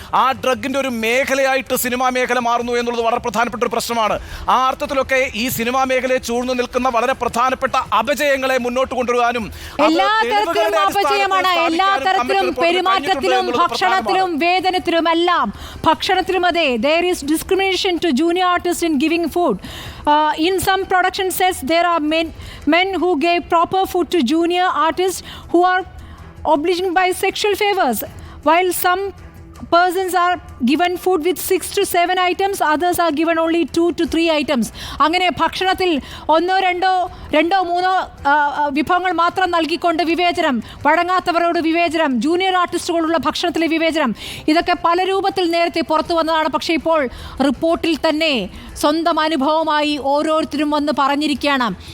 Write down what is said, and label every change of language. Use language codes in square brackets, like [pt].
[ml] ആ ഡ്രഗിൻ്റെ ഒരു മേഖലയായിട്ട് സിനിമാ മേഖല മാറുന്നു എന്നുള്ളത് വളരെ പ്രധാനപ്പെട്ട ഒരു പ്രശ്നമാണ്. ആ അർത്ഥത്തിലൊക്കെ ഈ സിനിമാ മേഖലയെ ചൂഴ്ന്നു നിൽക്കുന്ന വളരെ പ്രധാനപ്പെട്ട അപജയങ്ങളെ മുന്നോട്ട് കൊണ്ടുവരാനും എല്ലാ തരത്തിലും അപജയമാണ്. എല്ലാ തരത്തിലും പെരുമാറ്റത്തിലും ഭക്ഷണത്തിലും വേതനത്തിലും എല്ലാം. ഭക്ഷണത്തിലും അതെ, [en] there is discrimination to junior artists in giving food. In some production sets there are men who gave proper food to junior artists who are obliging by sexual favors, while some persons are given food with 6 to 7 items, others are given only 2 to 3 items. [ml] അങ്ങനെ ഭക്ഷണത്തിൽ ഒന്നോ രണ്ടോ മൂന്നോ വിഭവങ്ങൾ മാത്രം നൽകിക്കൊണ്ട് വിവേചനം, വഴങ്ങാത്തവരോട് വിവേചനം, ജൂനിയർ ആർട്ടിസ്റ്റുകളുള്ള ഭക്ഷണത്തിലെ വിവേചനം, ഇതൊക്കെ പല രൂപത്തിൽ നേരത്തെ പുറത്തു വന്നതാണ്. പക്ഷേ ഇപ്പോൾ റിപ്പോർട്ടിൽ തന്നെ സ്വന്തം അനുഭവമായി ഓരോരുത്തരും വന്ന് പറഞ്ഞിരിക്കുകയാണ്.